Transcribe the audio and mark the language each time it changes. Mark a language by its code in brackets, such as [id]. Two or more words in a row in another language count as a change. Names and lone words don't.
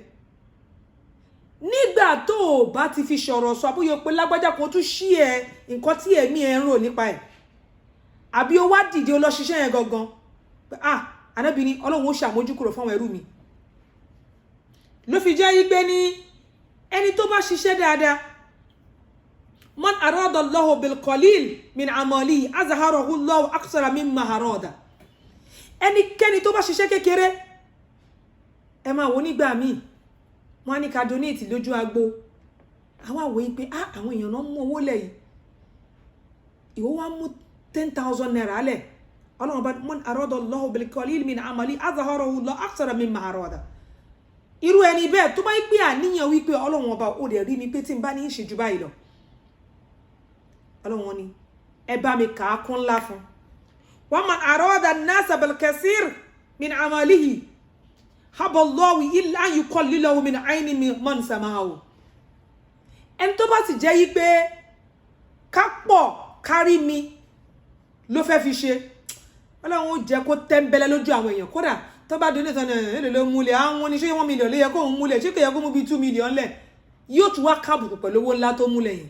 [yo] Nígbà tó bá ti fi ṣọ̀rọ̀ sọ àbúyọ pé lágbájá kan tún ṣí ẹ nǹkan tí ẹ̀mí ẹ ń rò nípa ẹ̀ àbí ó wá dìde ó lọ ṣiṣẹ́ yẹn gangan Ànábì ní Ọlọ́run ó ṣàmójúkúrò fún àwọn ẹrú mi. Ló fi jẹ́ yí pé ní ẹni tó bá ṣiṣẹ́ dáadáa [ar] من أراد الله بالقليل من عمله أظهره الله أكثر مما أراد. [yo] Ẹnikẹ́ni tó bá ṣiṣẹ́ kékeré ẹ máa wò nígbà míì wọ́n ní ká donate lójú agbo àwọn àwòyí pé àwọn èèyàn náà mú owó lẹ̀ yìí ìwọ wá mú 10,000 naira lẹ̀ Ọlọ́run bá [ar] من أراد الله بالقليل من عمله أظهره الله أكثر مما أراد. [yo] Irú ẹni bẹ́ẹ̀ tó bá ń pè àníyàn wípé Ọlọ́run ọba ó dẹ̀ rí mi pé tí n bá ní ìṣèjú báyìí lọ Ọlọ́run ní ẹ bá mi kà á kún ńlá fún. [ar] ومن أراد الناس بالكثير من عمله أبى الله إلا أن يقلله من عين من سمعه. [yo] Ẹni tó bá sì jẹ́ yí pé ká pọ̀ kárí mi ló fẹ́ fi ṣe Ọlọ́run ó jẹ́ kó tẹ́ńbẹ́lẹ́ lójú àwọn èèyàn kódà tó bá donate tán èlò ló múlẹ̀ àwọn oníṣẹ́ 1 million ló yẹ kó ń múlẹ̀ ṣé kò yẹ kó mú bí 2 million lẹ̀ yóò tún wá kábùkù pẹ̀lú owó ńlá tó múlẹ̀ yẹn.